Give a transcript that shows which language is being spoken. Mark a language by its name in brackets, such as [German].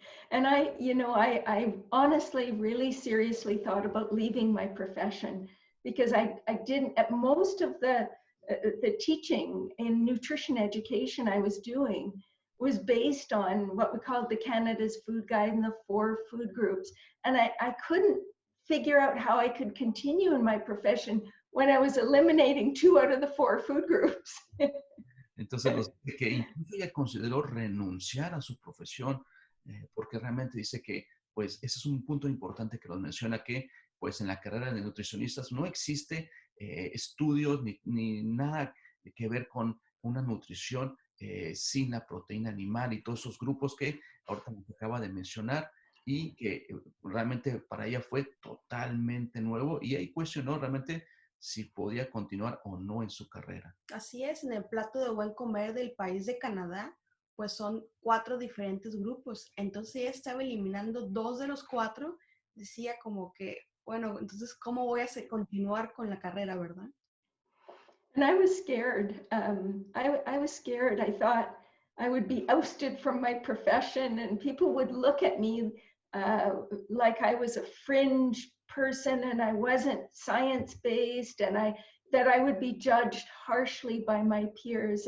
[English] And I honestly, really seriously thought about leaving my profession because I didn't, at most of the teaching in nutrition education I was doing was based on what we called the Canada's Food Guide and the 4 food groups. And I couldn't figure out how I could continue in my profession when I was eliminating 2 out of the 4 food groups. [Spanish] Entonces nos dice que incluso ella consideró renunciar a su profesión porque realmente dice que, pues, ese es un punto importante que nos menciona que, pues, en la carrera de nutricionistas no existe estudios ni nada que ver con una nutrición sin la proteína animal y todos esos grupos que ahorita nos acaba de mencionar y que realmente para ella fue totalmente nuevo y ahí cuestionó realmente si podía continuar o no en su carrera. Así es, en el plato de buen comer del país de Canadá, pues son 4 diferentes grupos. Entonces ella estaba eliminando 2 de los 4. Decía como que, bueno, entonces, ¿cómo voy a continuar con la carrera, verdad? [English] And I was scared. I was scared. I thought I would be ousted from my profession and people would look at me like I was a fringe person and I wasn't science-based and that I would be judged harshly by my peers.